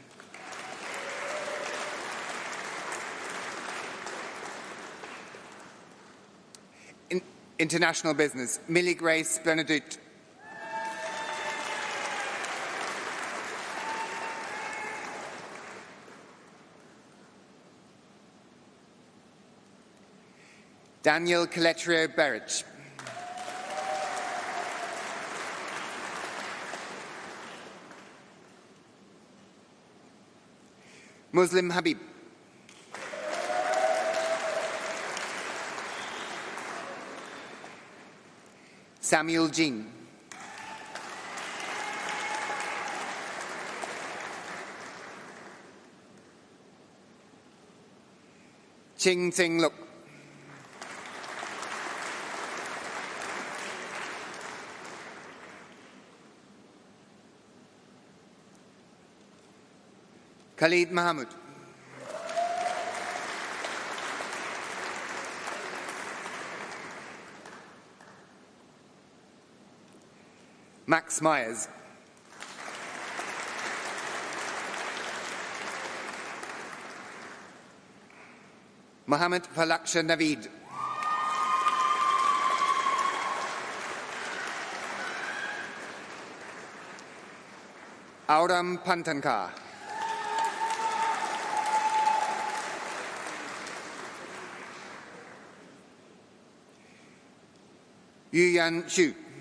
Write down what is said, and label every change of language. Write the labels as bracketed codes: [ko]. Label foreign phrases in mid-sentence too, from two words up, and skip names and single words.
[en] International Business, Millie Grace Benedict. Daniel Coletrio Berich. Muslim Habib. Samuel Jing. Ching Tsing Luk. Khalid Mahmoud. Max Myers. Mohammed Falaksha Naveed. Auram Pantankar. Yuyan Xu.